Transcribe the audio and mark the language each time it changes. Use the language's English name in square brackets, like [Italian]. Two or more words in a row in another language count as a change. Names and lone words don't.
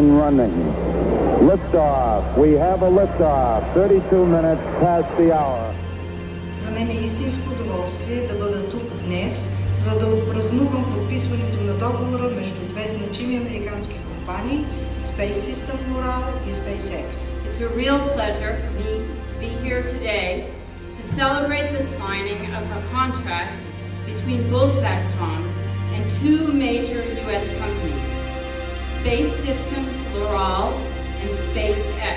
[English] landing. Liftoff. We have a liftoff. 32 minutes past the hour. [Bulgarian] За мен е истинско удоволствие да бъда тук днес, за да отпразнувам подписването на договора между две значими американски компании, Space Systems Loral и SpaceX. [English] It's a real pleasure for me to be here today to celebrate the signing of a contract between Bulsatcom and two major U.S. companies, Space Systems Loral and SpaceX.